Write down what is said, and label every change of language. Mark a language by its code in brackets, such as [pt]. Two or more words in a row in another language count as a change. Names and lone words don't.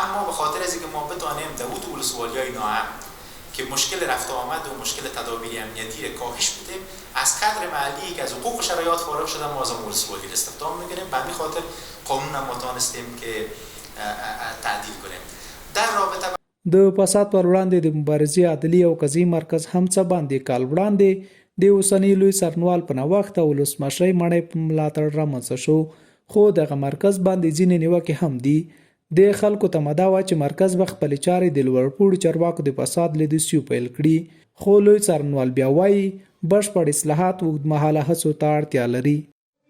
[fa] اما به خاطر از اینکه ما بتوانیم در ولسوالی‌های ناامن که مشکل رفت و آمد و مشکل تدابیر امنیتی کاهش بدیم، از کادر محلی که از حقوق و شرایط فارغ شده ما از امور سوالی استخدام می‌کنیم. به همین خاطر قانون هم توانستیم که تعدیل کنیم. در رابطه [ps] د فساد پر وړاندې د مبارزې عدلي او قضایي مرکز هم څه باندې کال وړاندې د اوسني لوی څارنوال په نوښت او ولسمشرۍ مړی په ملاتړ رامنځته شو، خو دغه مرکز باندې ځینې نیوکې هم دي. د خلکو تمه دا وه چې مرکز به خپلې چارې د لوړپوړو چارواکو د فساد له دسیو پیل کړي، خو لوی څارنوال بیا وایي بشپړ اصلاحات اوږدمهاله هڅو ته اړتیا لري.